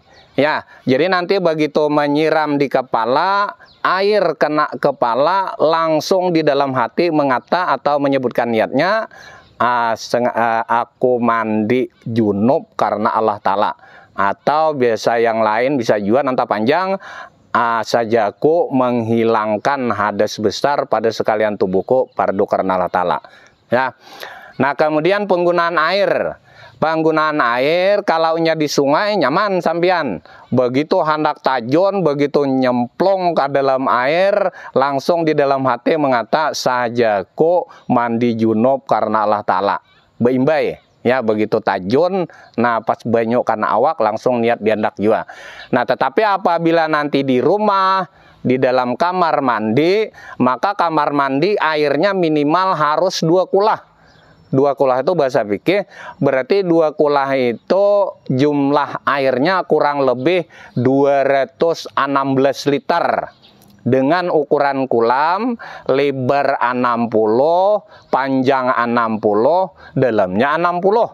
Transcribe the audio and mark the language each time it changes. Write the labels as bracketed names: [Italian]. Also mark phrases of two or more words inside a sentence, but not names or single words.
[Indonesian] Ya, jadi nanti begitu menyiram di kepala, air kena kepala, langsung di dalam hati mengata atau menyebutkan niatnya, aku mandi junub karena Allah Ta'ala. Atau biasa yang lain bisa juga nanta panjang, sajaku menghilangkan hadas besar pada sekalian tubuhku fardu karena Allah Ta'ala. Ya. Nah, kemudian penggunaan air. [Banjar] Penggunaan air kalau di sungai nyaman sampian. Begitu hendak tajun, begitu nyemplung ke dalam air, langsung di dalam hati mengata, sajaku mandi junub karena Allah Ta'ala. Beimbai. Ya, begitu tajun, nah pas banyak karena awak langsung niat diandak juga. [Indonesian] Nah, tetapi apabila nanti di rumah, di dalam kamar mandi, maka kamar mandi airnya minimal harus 2 kulah. 2 kulah itu bahasa fikih, berarti 2 kulah itu jumlah airnya kurang lebih 216 liter. Dengan ukuran kulam, lebar 60, panjang 60, dalamnya 60.